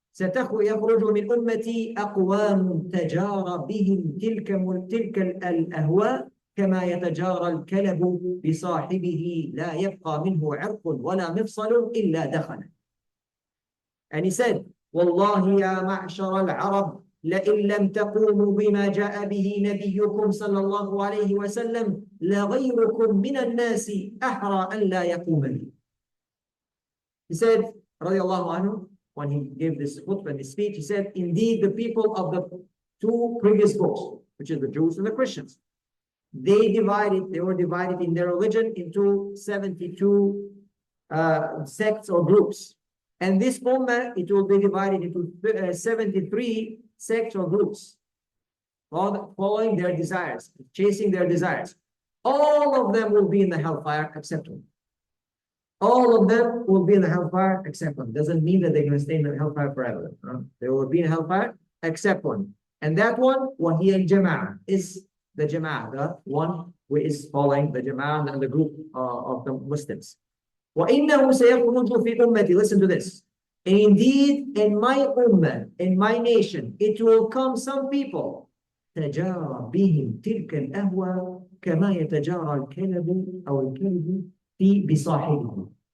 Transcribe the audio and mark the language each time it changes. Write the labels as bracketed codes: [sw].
[ar] يخرج من أمتي أقوام تجارى بهم تلك الأهواء كما يتجارى الكلب بصاحبه لا يبقى منه عرق ولا مفصل إلا دخل. [en] And he said, [ar] والله يا معشر العرب لئن لم تقوموا بما جاء به نبيكم صلى الله عليه وسلم لغيركم من الناس أحرى أن لا يقوم به. [en] He said, رضي الله عنه, when he gave this khutbah and this speech, he said, indeed, the people of the two previous books, which is the Jews and the Christians, they were divided in their religion into 72 sects or groups. And this ummah, it will be divided into 73 sects or groups, following their desires, chasing their desires. All of them will be in the hellfire except one. All of them will be in the hellfire except one. Doesn't mean that they're going to stay in the hellfire forever. They will be in hellfire except one. And that one, [ar] وَهِيَ الْجَمَاعَةِ, [en] is the Jama'ah, the one who is following the Jama'ah and the group of the Muslims. [ar] وَإِنَّهُ سَيَخْرُجُ فِي أُمَّتِي. [en] Listen to this. And indeed, in my ummah, in my nation, it will come some people. [ar] تَجَارَ بِهِمْ تِلْكَ الْأَهْوَى كَمَا يَتَجَارَ الْكَلَبُ أو الْكَلْبُ بِصَاحِبِهِ.